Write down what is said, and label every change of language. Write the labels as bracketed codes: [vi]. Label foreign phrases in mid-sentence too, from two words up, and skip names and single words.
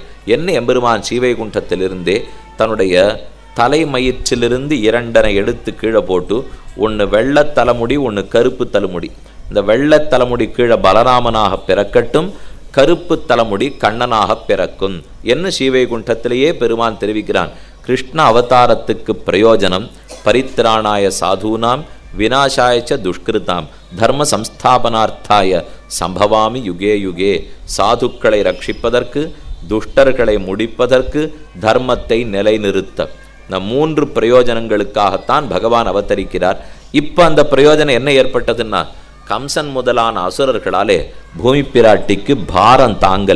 [ta] என்ன எம்பெருமான் ஸ்ரீவைகுண்டத்திலிருந்தே தன்னுடைய தலைமயிற்றிலிருந்து 2 எடுத்து கீழே போட்டு, ஒன்று வெள்ளை தலைமுடி, ஒன்று கருப்பு தலைமுடி. இந்த வெள்ளை தலைமுடி கீழே பலராமனாக பிறக்கட்டும், கருப்பு தலைமுடி கண்ணனாக பிறக்கும் என்ன ஸ்ரீவைகுண்டத்திலேயே பெருமான் தெரிவிக்கிறான். கிருஷ்ண அவதாரத்துக்கு பிரயோஜனம் [sa] परित्राणाय साधूनाम् विनाशाय च दुष्कृताम् धर्म संस्थापनार्थाय सम्भवामि युगे युगे. [ta] சாதுக்களை ரட்சிப்பதற்கு, துஷ்டர்களை முடிப்பதற்கு, தர்மத்தை நிலைநிறுத்த. இந்த 3 பிரயோஜனங்களுக்காகத்தான் பகவான் அவதரிக்கிறார். இப்போ அந்த பிரயோஜனம் என்ன ஏற்பட்டதுன்னா, கம்சன் முதலான அசுரர்களாலே பூமி பிராட்டிக்கு பாரம் தாங்கலை.